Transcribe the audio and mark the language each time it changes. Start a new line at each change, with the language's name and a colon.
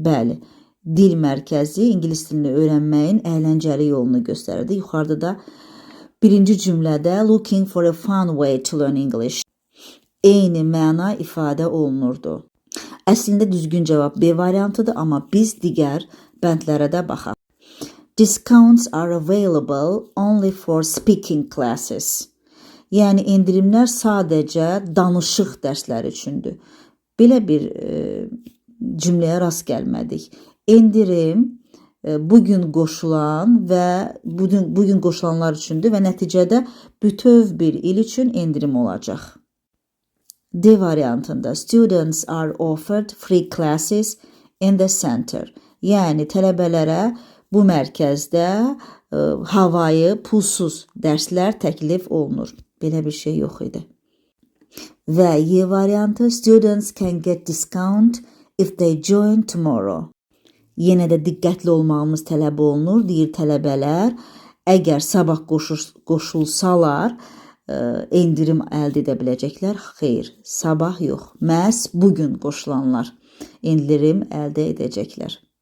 Azerbaijani: Bəli, dil mərkəzi ingilis dilini öyrənməyin əyləncəli yolunu göstərirdi. Yuxarıda da birinci cümlədə
English: looking for a fun way to learn English
Azerbaijani: eyni məna ifadə olunurdu. Əslində düzgün cavab B variantıdır, amma biz digər bəndlərə də baxaq.
English: Discounts are available only for speaking classes.
Azerbaijani: Yəni endirimlər sadəcə danışıq dərsləri üçündür. Belə bir cümləyə rast gəlmədik. Endirim bugün qoşulan və bugün qoşulanlar üçündür və nəticədə bütöv bir il üçün endirim olacaq. D variantında
English: students are offered free classes in the center.
Azerbaijani: Yəni tələbələrə bu mərkəzdə havayı, pulsuz dərslər təklif olunur. Belə bir şey yox idi. Və Y variantı
English: students can get discount if they join tomorrow.
Azerbaijani: Yenə də diqqətli olmağımız tələb olunur. Deyir tələbələr əgər sabah qoşulsalar endirim əldə edə biləcəklər. Xeyr, sabah yox. Məhz bugün qoşulanlar endirim əldə edəcəklər.